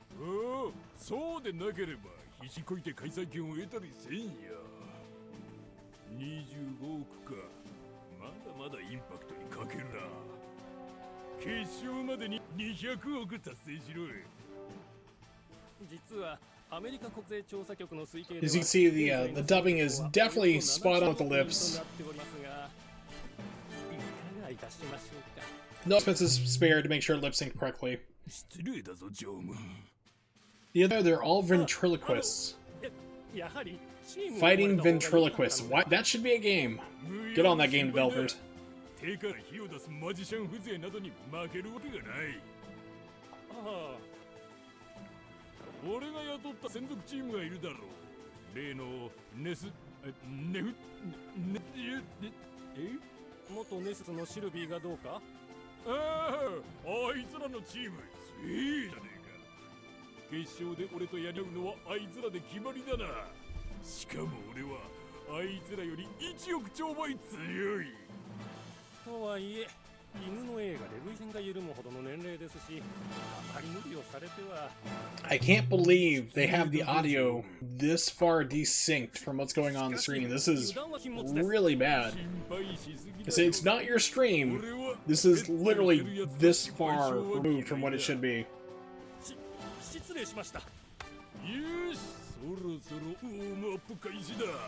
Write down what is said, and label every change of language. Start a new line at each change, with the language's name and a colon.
Japanese: おお、そうでなければ必死こいて開催権を得たりせんや。 25億か。まだまだインパクトに欠けるな。決勝までに200億達成しろ。実はアメリカ国税調査局の推計で
English: As you can see, the dubbing is definitely spot on with the lips.
Japanese: いかがいたしましょうか。
English: No expenses spared to make sure lip sync correctly.
Japanese: 失礼だぞ、常務。
English: The other, they're all ventriloquists.
Japanese: やはりチームを
English: Fighting ventriloquists. Why? That should be a game. Get on that game, developers.
Japanese: 手から火を出すマジシャン風情などに負けるわけがない。ああ、俺が雇った専属チームがいるだろう。例のネス、ネフ、ネ、え？元ネスのシルビーがどうか。ああ、あいつらのチーム、強いじゃねえか。決勝で俺とやり合うのはあいつらで決まりだな。しかも俺はあいつらより1億兆倍強い。とはいえ、犬の映画で涙腺が緩むほどの年齢ですし、あまり無理をされては。
English: I can't believe they have the audio this far desynced from what's going on the screen. This is really bad. It's not your stream. This is literally this far removed from what it should be.
Japanese: 失礼しました。よし、そろそろウォームアップ開始だ。